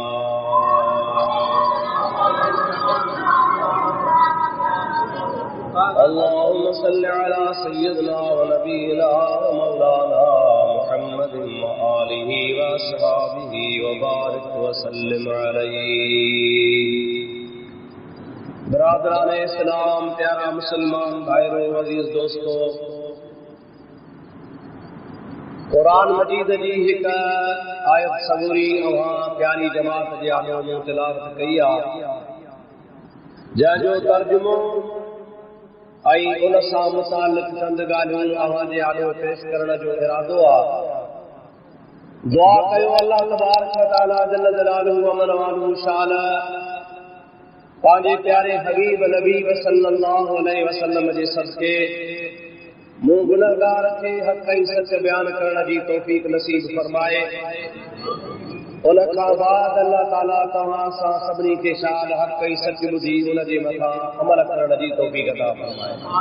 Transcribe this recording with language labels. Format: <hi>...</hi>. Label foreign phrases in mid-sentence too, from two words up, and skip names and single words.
<ar>اللهم صل على سيدنا ونبينا ومولانا محمد وآله وأصحابه وبارك وسلم عليه.</ar> <ur>برادران اسلام، پیارا مسلمان بھائیوں، عزیز دوستوں,</ur> <sd>कुरान मजीद जी हिक आयत सबूरी अवां प्यारी जमात जे आॾो में तिलावत कई आहे, जंहिंजो तर्जुमो ऐं उन सां मुतालिक़ चंद ॻाल्हियूं अवां जे आॾो पेश करण जो इरादो आहे. दुआ कयो अल्लाह</sd> <ar>تبارك وتعالى جل جلاله</ar> <sd>व मनवालुहु शान पंहिंजे प्यारे हबीब नबी</sd> <ar>صلى الله عليه وسلم</ar> <sd>जे सदके मूं गुनहगार खे हक़ ऐं सच बयान करण जी तौफ़ीक़ नसीब फरमाए. उन खां बाद अल्लाह ताला तव्हां सां सभिनी खे शान हक़ ऐं सच ॿुधी उन जे मथां अमल करण जी तौफ़ीक़ अता फरमाए.</sd>